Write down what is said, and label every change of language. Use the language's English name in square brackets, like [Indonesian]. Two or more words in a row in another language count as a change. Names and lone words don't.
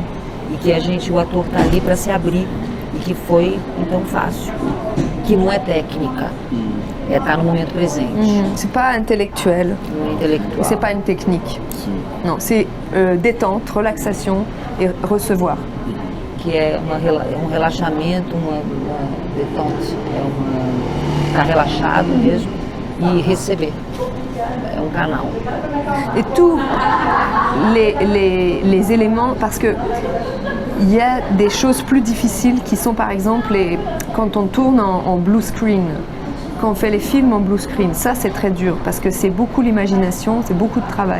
[Portuguese] E que o ator está ali para se abrir, e que foi então fácil. Que não é técnica, é estar no momento presente. [French] C'est pas intellectuel, [Portuguese] Não é intelectual. [French] c'est pas une technique. Non, c'est détente, relaxation et recevoir. [Portuguese] Que é um relaxamento, uma détente, tá relaxado mesmo, e receber. É um canal. [French] Et tous les éléments, parce que il y a des choses plus difficiles qui sont par exemple quand on tourne en blue screen, quand on fait les films en blue screen, ça c'est très dur parce que c'est beaucoup l'imagination, c'est beaucoup de travail.